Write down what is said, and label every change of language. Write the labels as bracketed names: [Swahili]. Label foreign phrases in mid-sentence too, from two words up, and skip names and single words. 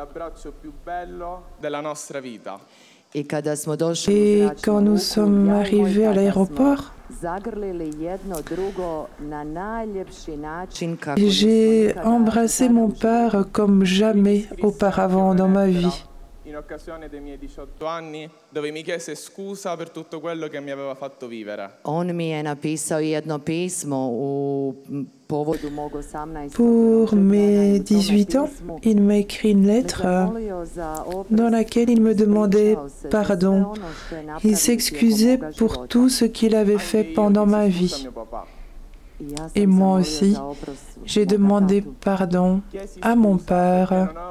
[French] Et quand nous sommes arrivés à l'aéroport, j'ai embrassé mon père comme jamais auparavant dans ma vie. [Italian] in occasione dei miei 18 anni, dove mi chiese scusa per tutto quello che mi aveva fatto vivere. [Croatian] On mi je napisao jedno pismo u povodu mog 18. [French] Pour mes 18 ans, il m'a écrit une lettre dans laquelle il me demandait pardon. Il s'excusait pour tout ce qu'il avait fait pendant ma vie. Et moi aussi, j'ai demandé pardon à mon père.